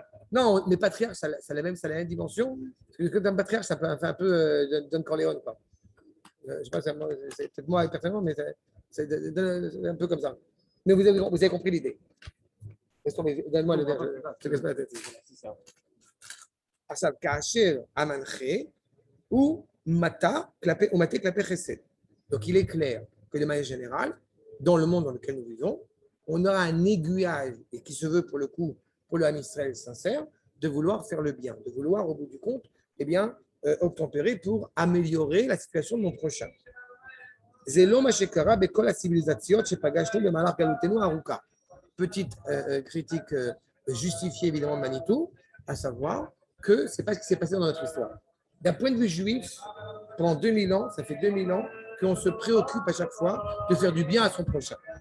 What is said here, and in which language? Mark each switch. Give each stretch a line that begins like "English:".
French: Non, mais patriarche, ça a la même dimension. Parce que d'un patriarche, ça peut faire un peu Don Corleone, quoi. Je ne sais pas, c'est peut-être moi personnellement, mais c'est un peu comme ça. Mais vous avez compris l'idée. Donne-moi le verre, je te casse pas la tête.
Hebrew: עכשיו, כאשר המנחה הוא מטה כלפי חסד.
French: Donc, il est clair que de manière générale, dans le monde dans lequel nous vivons, on aura un aiguillage, et qui se veut pour le coup, pour le Ham Israël sincère, de vouloir faire le bien, de vouloir, au bout du compte, eh bien, obtempérer pour améliorer la situation de mon prochain.
Hebrew: זה לא מה שקרה בכל הציביליזציות שפגשנו במהלך גלותנו הארוכה.
French: Petite critique justifiée évidemment de Manitou, à savoir que ce n'est pas ce qui s'est passé dans notre histoire. D'un point de vue juif, pendant 2000 ans, ça fait 2000 ans qu'on se préoccupe à chaque fois de faire du bien à son prochain.